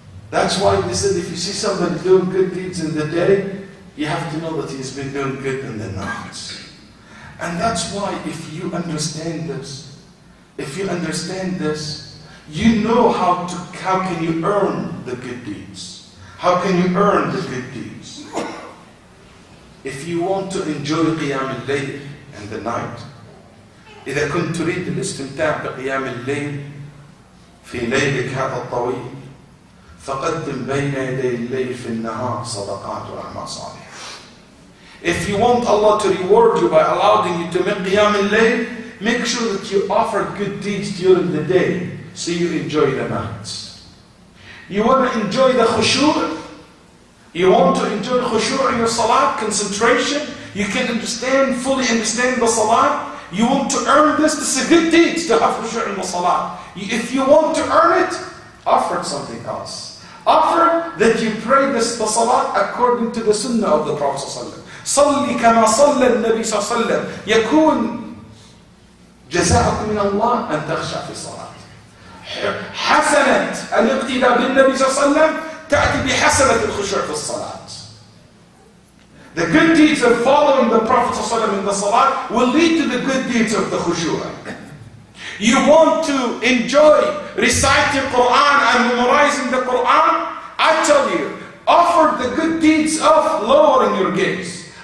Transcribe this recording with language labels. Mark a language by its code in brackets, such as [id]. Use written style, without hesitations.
[en] That's why they said if you see somebody doing good deeds in the day, you have to know that he's been doing good in the night. And that's why if you understand this, you know how can you earn the good deeds. How can you earn the good deeds? If you want to enjoy [ar] قيام الليل [en] in the night, [ar] إذا كنت تريد الاستمتاع بقيام الليل في ليلك هذا الطويل فقدم بين يدي الليل في النهار صدقات وأعمال صالحة. [en] If you want Allah to reward you by allowing you to make qiyam al-layl, make sure that you offer good deeds during the day so you enjoy the night. You want to enjoy the khushu'? You want to enjoy khushu' in your salat, concentration? You can fully understand the salat? You want to earn this? This is a good deed to have khushu' in the salat. If you want to earn it, offer something else. Offer that you pray the salat according to the sunnah of the Prophet ﷺ. [ar] صلي كما صلى النبي صلى الله عليه وسلم يكون جزاءكم من الله أن تخشع في الصلاة. حسنة الاقتداء بالنبي صلى الله عليه وسلم تأتي بحسنة الخشوع في الصلاة. [en] The good deeds of following the Prophet صلى الله عليه وسلم in the salat will lead to the good deeds of the khushu'. You want to enjoy reciting Quran and memorizing the Quran? I tell you, offer the good deeds of lowering your gaze.